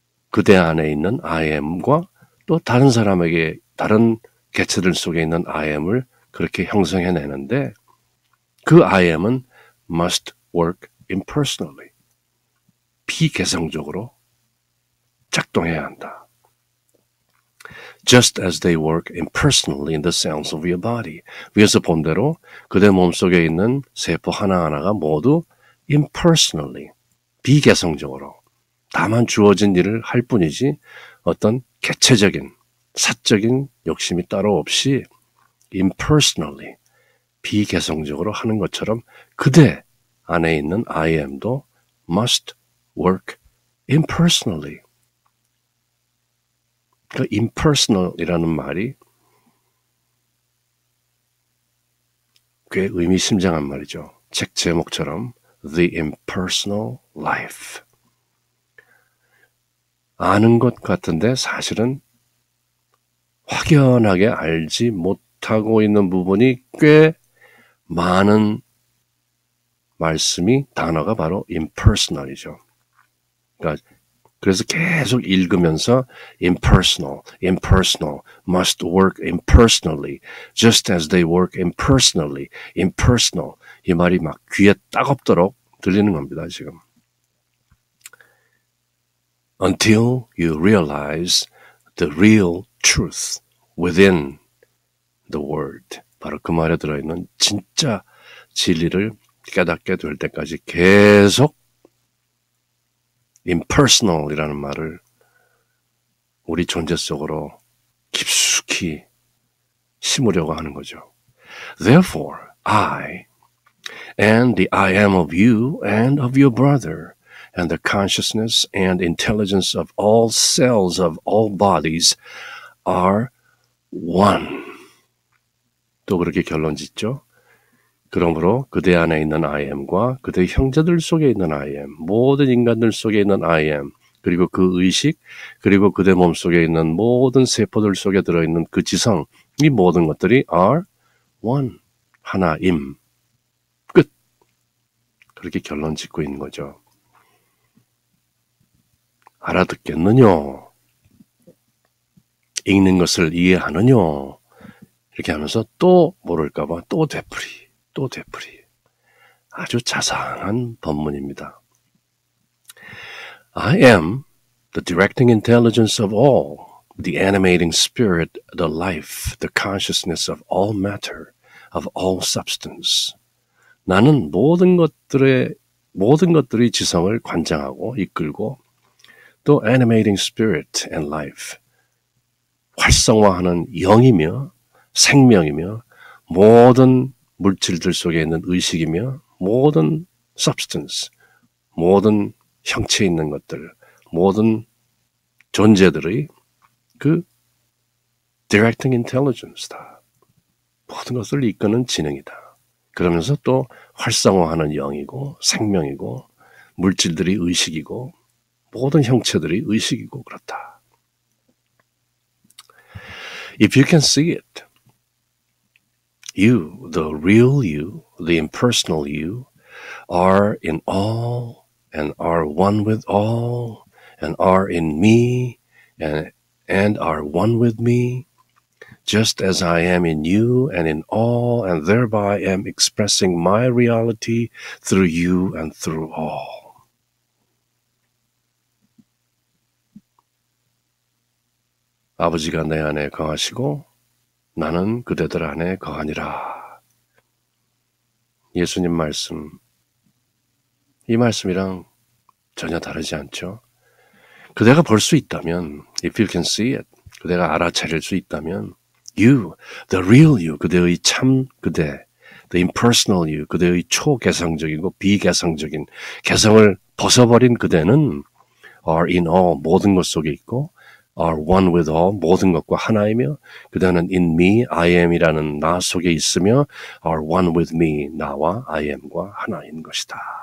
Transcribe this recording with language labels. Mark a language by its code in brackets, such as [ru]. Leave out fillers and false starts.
[ko] 그대 안에 있는 I am과 또 다른 사람에게 다른 개체들 속에 있는 I am을 그렇게 형성해내는데 그 I am은 [en] must work impersonally, [ko] 비개성적으로 작동해야 한다. [en] Just as they work impersonally in the cells of your body. [ko] 위에서 본 대로 그대 몸속에 있는 세포 하나하나가 모두 impersonally, 비개성적으로 다만 주어진 일을 할 뿐이지 어떤 개체적인, 사적인 욕심이 따로 없이 impersonally, 비개성적으로 하는 것처럼 그대 안에 있는 I am도 [en] must work impersonally. [ko] 그 impersonal이라는 말이 꽤 의미심장한 말이죠. 책 제목처럼 The Impersonal Life. 아는 것 같은데 사실은 확연하게 알지 못하고 있는 부분이 꽤 많은 말씀이 단어가 바로 impersonal이죠. 그러니까 그래서 계속 읽으면서 [en] impersonal, impersonal, must work impersonally, just as they work impersonally, impersonal. [ko] 이 말이 막 귀에 따갑도록 들리는 겁니다, 지금. [en] Until you realize the real truth within the word. [ko] 바로 그 말에 들어있는 진짜 진리를 깨닫게 될 때까지 계속 impersonal이라는 말을 우리 존재 속으로 깊숙이 심으려고 하는 거죠. [en] Therefore, I and the I am of you and of your brother and the consciousness and intelligence of all cells of all bodies are one. [ko] 또 그렇게 결론 짓죠. 그러므로 그대 안에 있는 I am과 그대 형제들 속에 있는 I am, 모든 인간들 속에 있는 I am, 그리고 그 의식, 그리고 그대 몸속에 있는 모든 세포들 속에 들어있는 그 지성, 이 모든 것들이 [en] are one, [ko] 하나임. 끝. 그렇게 결론 짓고 있는 거죠. 알아듣겠느냐? 읽는 것을 이해하느냐? 이렇게 하면서 또 모를까봐 또 되풀이. 또 되풀이. 아주 자상한 법문입니다. [en] I am the directing intelligence of all, the animating spirit, the life, the consciousness of all matter, of all substance. [ko] 나는 모든 것들이 지성을 관장하고 이끌고 또 [en] animating spirit and life, [ko] 활성화하는 영이며 생명이며 모든 물질들 속에 있는 의식이며 모든 substance, 모든 형체 있는 것들, 모든 존재들의 그 [en] directing intelligence [ko] 다. 모든 것을 이끄는 지능이다. 그러면서 또 활성화하는 영이고 생명이고 물질들이 의식이고 모든 형체들이 의식이고 그렇다. [en] If you can see it, you, the real you, the impersonal you, are in all and are one with all and are in me and are one with me, just as I am in you and in all and thereby am expressing my reality through you and through all. [ko] 아버지가 내 안에 거하시고 나는 그대들 안에 거하니라. 예수님 말씀, 이 말씀이랑 전혀 다르지 않죠. 그대가 볼 수 있다면, [en] if you can see it, [ko] 그대가 알아차릴 수 있다면, [en] you, the real you, [ko] 그대의 참 그대, [en] the impersonal you, [ko] 그대의 초개성적이고 비개성적인 개성을 벗어버린 그대는 [en] are in all, [ko] 모든 것 속에 있고 [en] are one with all, [ko] 모든 것과 하나이며 그대는 [en] in me, [ko] I am이라는 나 속에 있으며 [en] are one with me, [ko] 나와 I am과 하나인 것이다.